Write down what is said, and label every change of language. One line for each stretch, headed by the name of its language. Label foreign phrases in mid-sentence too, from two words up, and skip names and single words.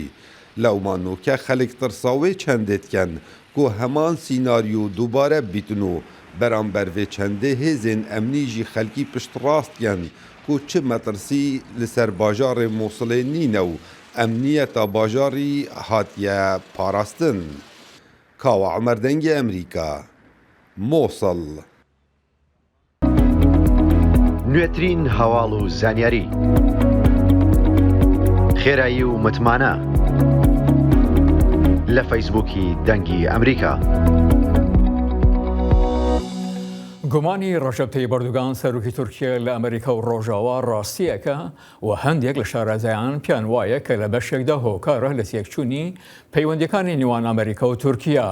Kurdish: Lewman nûke xelek tirsa wê çendê dikin ku heman sînaryo dubare bîtin û beramber vê çendê hêzên emnî jî xelkî piştrast dikin ku çi metirsî li ser bajarê Mosulê nîne û emniyeta bajarî hatiye parastin. Kawa Umer Dengê Emerîka, Mosul.
Central Kurdish: نوێترین هەواڵ و زانیاری خێرایی و متمانە لە فەیسبووکی دەنگی ئەمریکا. گومانی ڕەجەب تەیب ئەردۆغان سەرۆکی تورکیا لە ئەمریکا و ڕۆژاوا ڕاستیەکە و هەندێک لە شارەزایان پیان وایە کە لە بەشێکدا هۆکارە لە تێکچوونی پەیوەندیەکانی نێوان ئەمریکا و تورکیا.